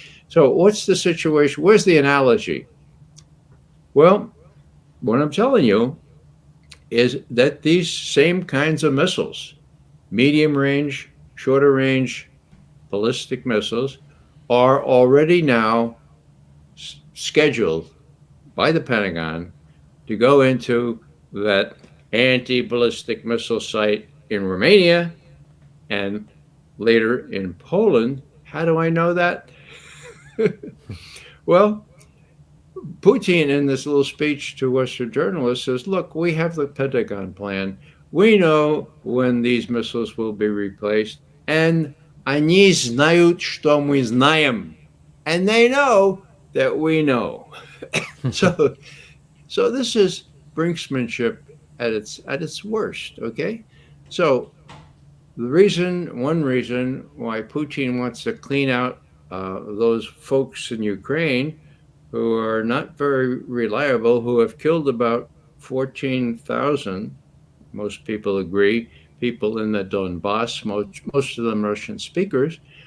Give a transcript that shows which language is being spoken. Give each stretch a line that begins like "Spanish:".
English: So what's the situation? Where's the analogy? Well, what I'm telling you is that these same kinds of missiles, medium range, shorter range ballistic missiles, are already now scheduled by the Pentagon to go into that anti-ballistic missile site in Romania and later in Poland. How do I know that? Well, Putin, in this little speech to Western journalists, says, look, we have the Pentagon plan. We know when these missiles will be replaced.
Russian: And они знают, что мы знаем.
English: And they know that we know. So this is brinksmanship at its worst, okay? So one reason why Putin wants to clean out those folks in Ukraine who are not very reliable, who have killed about 14,000, most people agree, people in the Donbass, most of them Russian speakers.